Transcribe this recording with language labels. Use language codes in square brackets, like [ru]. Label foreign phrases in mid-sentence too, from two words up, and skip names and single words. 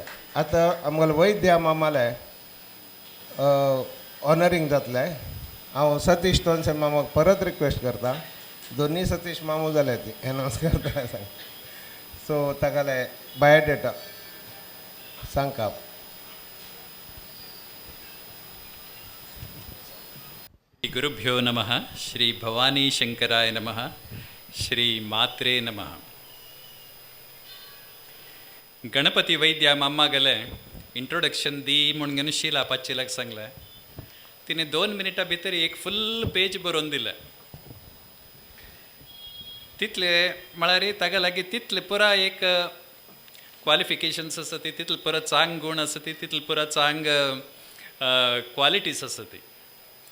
[kok] आतां आमगेले वैद्य मामाले ऑनरिंग जातले. हांव सतीश तोनसे मामाक परत रिक्वेस्ट करता. दोनी सतीश मामू जाले ती एनावन्स करता सांग. सो ताकाले बायोडेटा सांगता. [sa] श्री गुरुभ्यो नमः. श्री भवानी शंकराय नमः. श्री मात्रे नमः. [kok] गणपती वैद्य मामा गेले इंट्रोडक्शन दी म्हणून घेऊन शिला पाचीलाक सांगलें. तिने 2 मिनटां भितर एक फुल पेज बरोवन दिलें. तितले म्हळ्यार ताका लागीं तितले पुरा एक क्वालिफिकेशन्स आसा ती, तितले पुरा चांग गूण आसा ती, तितले पुरा चांग क्वालिटीज आसा ती.